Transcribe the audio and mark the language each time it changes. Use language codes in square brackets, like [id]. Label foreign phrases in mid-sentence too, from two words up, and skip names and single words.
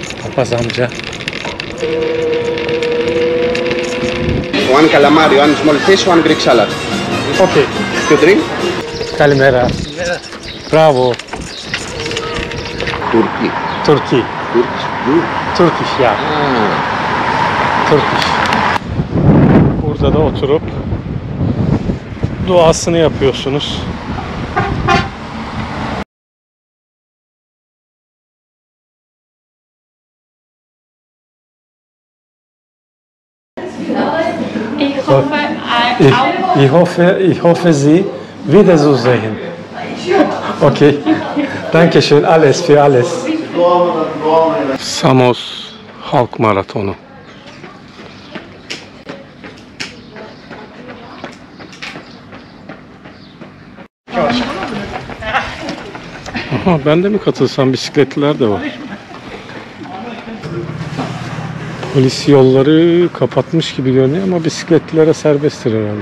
[tr] Papaz amca. [en] One calamari, one small fish, one Greek salad. Okay. To drink? [el] Kalimera. Bravo. [en] Turkey. Turkey. Turkish ya. Turkish. [tr] Burada da oturup duasını yapıyorsunuz. [de] Ich hoffe, Sie wiederzusehen. Okay. Dankeschön, alles für alles. [tr] Samos Halk Maratonu. Aha, ben de mi katılsam? Bisikletliler de var. Polis yolları kapatmış gibi görünüyor ama bisikletlilere serbesttir herhalde.